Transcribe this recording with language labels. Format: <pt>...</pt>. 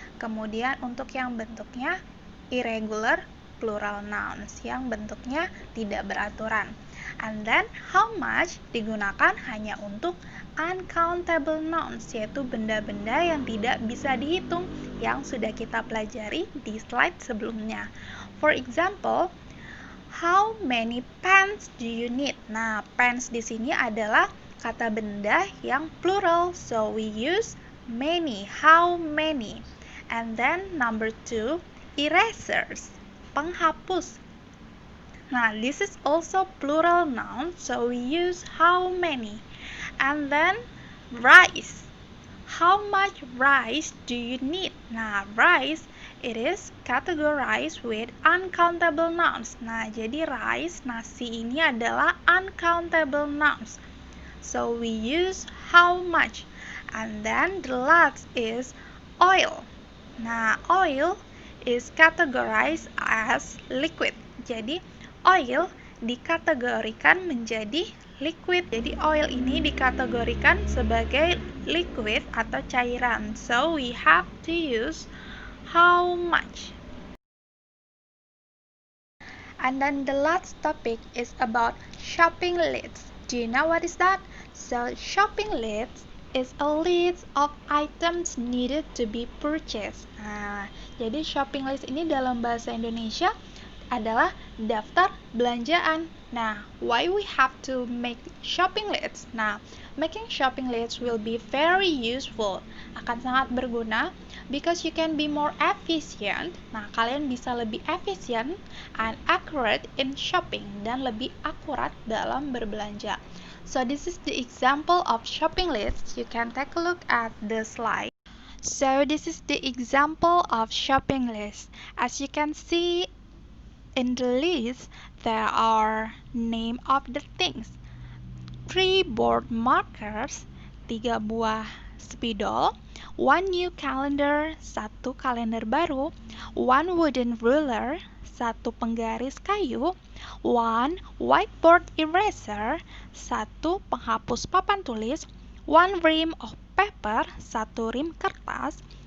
<id>Kemudian untuk yang bentuknya</id> <en>irregular plural nouns</en> <id>yang bentuknya tidak beraturan.</id> <en>And then how much</en> <id>digunakan hanya untuk</id> <en>uncountable nouns,</en> <id>yaitu benda-benda yang tidak bisa dihitung yang sudah kita pelajari di slide sebelumnya.</id> <en>For example, how many pens do you need?</en> <id>Nah, pens di sini adalah kata benda yang plural,</id> <en>so we use many. How many? And then number 2, erasers, penghapus. Nah, this is also plural noun, so we use how many. And then rice. How much rice do you need? Nah, rice it is categorized with uncountable nouns.</en> <id>Nah, jadi rice, nasi ini adalah</id> <en>uncountable nouns. So we use how much. And then the last is oil. Nah, oil is categorized as liquid.</en> <id>Jadi, oil dikategorikan menjadi liquid. Jadi, oil ini dikategorikan sebagai liquid atau cairan.</id> <en>So, we have to use how much. And then the last topic is about shopping lists. Do you know what is that? So shopping list is a list of items needed to be purchased.</en> <id>Nah, jadi shopping list ini dalam bahasa Indonesia adalah daftar belanjaan.</id> <en>Nah, why we have to make shopping lists? Nah, making shopping lists will be very useful.</en> <id>Akan sangat berguna</id> <en>because you can be more efficient.</en> <id>Nah, kalian bisa lebih efisien</id> <en>and accurate in shopping</en> <id>dan lebih akurat dalam berbelanja.</id> <en>So this is the example of shopping lists. You can take a look at the slide. So this is the example of shopping list. As you can see in the list, there are name of the things. 3 board markers,</en> <id>3 buah spidol,</id> <en>1 new calendar,</en> <id>1 kalender baru,</id> <en>1 wooden ruler,</en> <id>1 penggaris kayu,</id> <en>1 whiteboard eraser,</en> <id>1 penghapus papan tulis,</id> <en>1 rim of paper,</en> <id>1 rim kertas,</id>